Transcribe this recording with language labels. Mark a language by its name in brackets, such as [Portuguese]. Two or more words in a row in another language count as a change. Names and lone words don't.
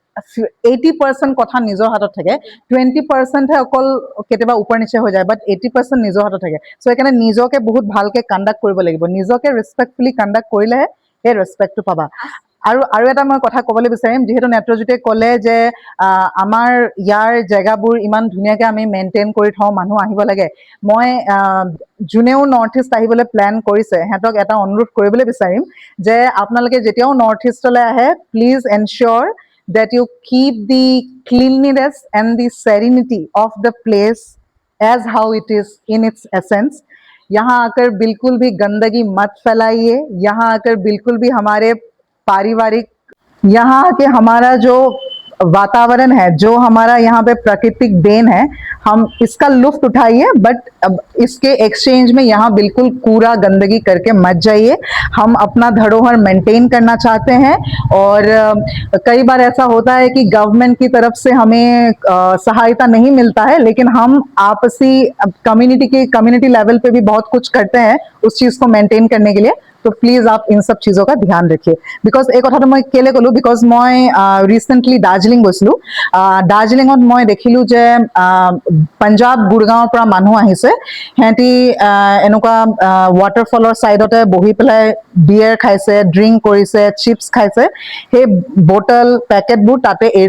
[Assamese] 80% কথা নিজৰ হাতত থাকে 20%হে অকল কেতিয়াবা ওপৰ নিচে হৈ যায় বাট 80% নিজৰ হাতত থাকে চ' সেইকাৰণে নিজকে বহুত ভালকে কণ্ডাক্ট কৰিব লাগিব নিজকে [English] respectfully conduct [Assamese] কৰিলেহে সেই ৰেচপেক্টটো পাবা আৰু এটা মই কথা ক'বলৈ বিচাৰিম যিহেতু নেত্ৰজ্যোতিয়ে ক'লে যে আমাৰ ইয়াৰ জেগাবোৰ ইমান ধুনীয়াকৈ আমি মেইনটেইন কৰি থওঁ মানুহ আহিব লাগে মই যোনেও [English] north east [Assamese] আহিবলৈ প্লেন কৰিছে সিহঁতক এটা অনুৰোধ কৰিবলৈ বিচাৰিম যে আপোনালোকে যেতিয়াও [English] north east [Assamese] আহে [English] please ensure that you keep the cleanliness and the serenity of the place as how it is in its essence. [Hindi] यहाँ आकर बिल्कुल भी गंदगी मत फैलाइए यहाँ आकर बिल्कुल भी हमारे पारिवारिक यहाँ के हमारा जो वातावरण है जो हमारा यहाँ पे प्राकृतिक देन है हम इसका लुत्फ उठाइए बट अब इसके एक्सचेंज में यहाँ बिल्कुल कूड़ा गंदगी करके मत जाइए हम अपना धरोहर मेंटेन करना चाहते हैं और कई बार ऐसा होता है कि गवर्नमेंट की तरफ से हमें सहायता नहीं मिलता है लेकिन हम आपसी [English] community level [Hindi] पे भी बहुत कुछ करते हैं उस चीज को मेंटेन करने के लिए तो प्लीज आप इन सब चीजों का ध्यान रखिए बिकज [Assamese] এই কথাটো মই কেলে ক'লো বিকজ মই ৰিচেণ্টলি দাৰ্জিলিং গৈছিলোঁ দাৰ্জিলিঙত মই দেখিলোঁ যে পাঞ্জাৱ গুৰগাঁৱৰ পৰা মানুহ আহিছে সিহঁতি এনেকুৱা [English] waterfall side [Assamese] বহি পেলাই বিয়েৰ খাইছে ড্ৰিংক কৰিছে চিপছ খাইছে সেই [English] bottle packets [Assamese] তাতে এৰি